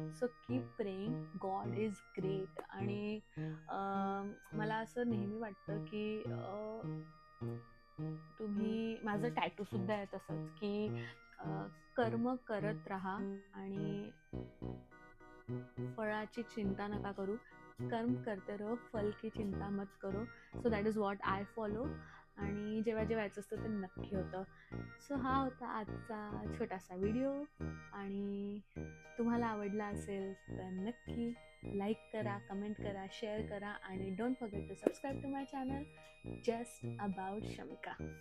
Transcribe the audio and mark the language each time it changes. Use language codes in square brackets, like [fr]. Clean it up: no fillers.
[en] So keep praying, God is great. [mr] आणि मला असं नेहमी वाटतं की तुम्ही, माझं टॅटू सुद्धा आहे तसंच, की कर्म करत राहा आणि फळाची चिंता नका करू. [hi] कर्म करते रहो, फल की चिंता मत करो. [en] So that is what I follow. [mr] आणि जेव्हा जे व्हायचं असतं ते नक्की होतं. सो हा होता आजचा छोटासा व्हिडिओ, आणि तुम्हाला आवडला असेल तर नक्की लाईक करा, कमेंट करा, शेअर करा, आणि [en] don't forget to subscribe to my channel [mr] just about Shamika.